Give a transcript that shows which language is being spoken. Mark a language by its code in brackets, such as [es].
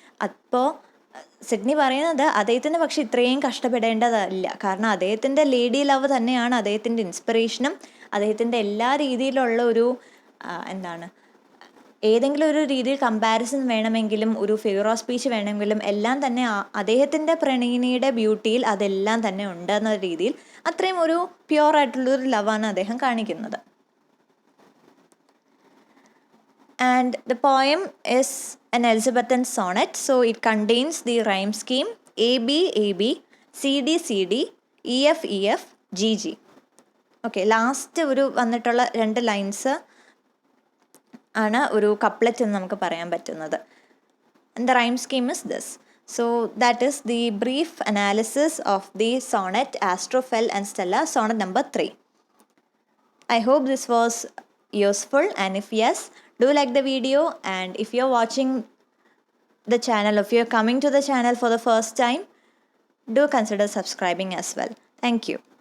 [ml] അപ്പോൾ സിഡ്നി പറയുന്നത് അദ്ദേഹത്തിന് പക്ഷെ ഇത്രയും കഷ്ടപ്പെടേണ്ടതല്ല, കാരണം അദ്ദേഹത്തിൻ്റെ ലേഡി ലവ് തന്നെയാണ് അദ്ദേഹത്തിൻ്റെ ഇൻസ്പിറേഷനും അദ്ദേഹത്തിൻ്റെ എല്ലാ രീതിയിലുള്ള ഒരു എന്താണ് ഏതെങ്കിലും ഒരു രീതിയിൽ കമ്പാരിസൺ വേണമെങ്കിലും ഒരു ഫിഗർ ഓഫ് സ്പീച്ച് വേണമെങ്കിലും എല്ലാം തന്നെ അദ്ദേഹത്തിൻ്റെ പ്രണയിനിയുടെ ബ്യൂട്ടിയിൽ അതെല്ലാം തന്നെ ഉണ്ടെന്ന രീതിയിൽ അത്രയും ഒരു പ്യുവർ ആയിട്ടുള്ളൊരു ലവാണ് അദ്ദേഹം കാണിക്കുന്നത്. [en] And the poem is an Elizabethan sonnet, so it contains the rhyme scheme AB AB, CD CD, EF EF, GG. [ml] Okay, last ഒരു വന്നിട്ടുള്ള 2 ലൈൻസ് ആണ് ഒരു കപ്ലറ്റ് എന്ന് നമുക്ക് പറയാൻ പറ്റുന്നത്. [en] And the rhyme scheme is this. So that is the brief analysis of the sonnet Astrophel and Stella, sonnet number 3. I hope this was useful, and if yes, do like the video, and if you're watching the channel, if you're coming to the channel for the first time, do consider subscribing as well. Thank you.